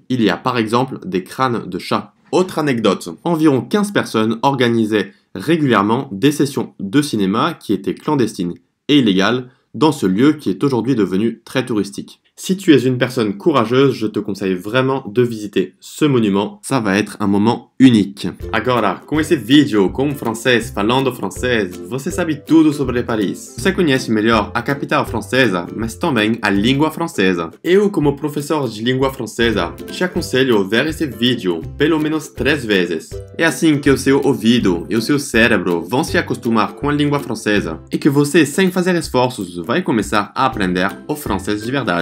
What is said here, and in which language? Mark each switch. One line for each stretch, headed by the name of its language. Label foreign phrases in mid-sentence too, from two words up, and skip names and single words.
French: Il y a par exemple des crânes de chats. Autre anecdote, environ 15 personnes organisaient régulièrement des sessions de cinéma qui étaient clandestines et illégales dans ce lieu qui est aujourd'hui devenu très touristique. Si tu es une personne courageuse, je te conseille vraiment de visiter ce monument. Ça va être un moment unique.
Portuguese: Agora, com esse vídeo com francês falando francês, você sabe tudo sobre Paris. Você conhece melhor a capital francesa, mas também a língua francesa. Eu, como professor de língua francesa, te aconselho a ver esse vídeo pelo menos 3 vezes. É assim que o seu ouvido e o seu cérebro vão se acostumar com a língua francesa e que você, sem fazer esforços, vai começar a aprender o francês de verdade.